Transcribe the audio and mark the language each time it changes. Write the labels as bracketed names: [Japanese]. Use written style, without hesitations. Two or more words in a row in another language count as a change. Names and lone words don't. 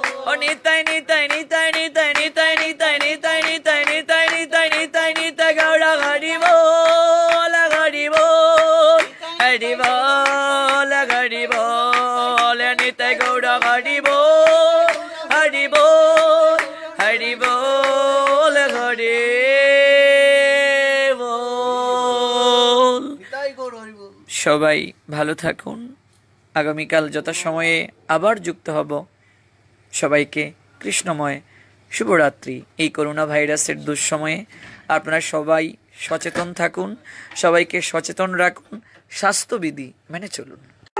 [Bangla] ও নিতাই গৌর হরি বোল হরি বোল হরি বোল হরি বোল. নিতাই গৌর হরি বোল হরি বোল হরি বোল হরি বোল. নিতাই গৌর হরি বোল. সবাই ভালো থাকুন, আগামীকাল যথাসময়ে আবার যুক্ত হব। সবাইকে কৃষ্ণময় শুভরাত্রি। এই করোনা ভাইরাসের দুঃসময়ে আপনারা সবাই সচেতন থাকুন, সবাইকে সচেতন রাখুন, স্বাস্থ্যবিধি মেনে চলুন।